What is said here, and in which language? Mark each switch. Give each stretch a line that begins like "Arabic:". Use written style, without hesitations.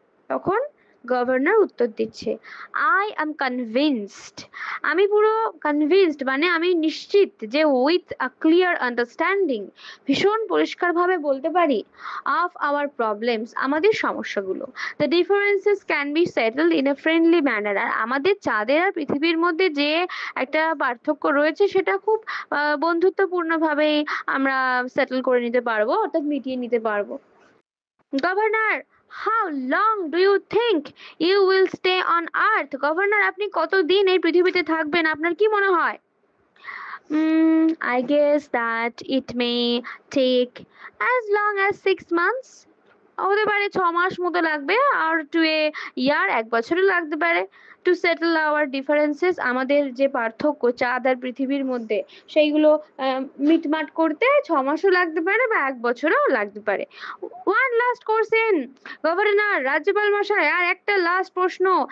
Bangla: তখন গভর্নর উত্তর দিচ্ছে,
English: I am convinced,
Bangla: আমি পুরো কনভিন্সড মানে আমি নিশ্চিত যে
English: with a clear understanding,
Bangla: ভীষণ পরিষ্কারভাবে বলতে পারি,
English: of our problems,
Bangla: আমাদের সমস্যাগুলো,
English: the differences can be settled in a friendly manner,
Bangla: আর আমাদের চাঁদের আর পৃথিবীর মধ্যে যে একটা পার্থক্য রয়েছে সেটা খুব বন্ধুত্বপূর্ণভাবেই আমরা সেটেল করে নিতে পারবো, অর্থাৎ মিটিয়ে নিতে পারবো।
English: Governor, how long do you think you will stay on earth.
Bangla: Governor, আপনি কতদিন এই পৃথিবীতে থাকবেন, আপনার কি মনে হয়?
English: I guess that it may take as long as 6 months.
Bangla: হতে পারে 6 মাস মতো লাগবে,
English: আর to a year,
Bangla: 1 বছরও লাগতে পারে।
English: to settle our differences,
Bangla: আমাদের যে পার্থক্য চাঁদ আর পৃথিবীর মধ্যে সেইগুলো মিটমাট করতে 6 মাসও লাগতে পারে বা 1 বছরও লাগতে পারে।
English: one last question
Bangla: গভর্নর, রাজ্যপাল মশাই আর একটা লাস্ট প্রশ্ন।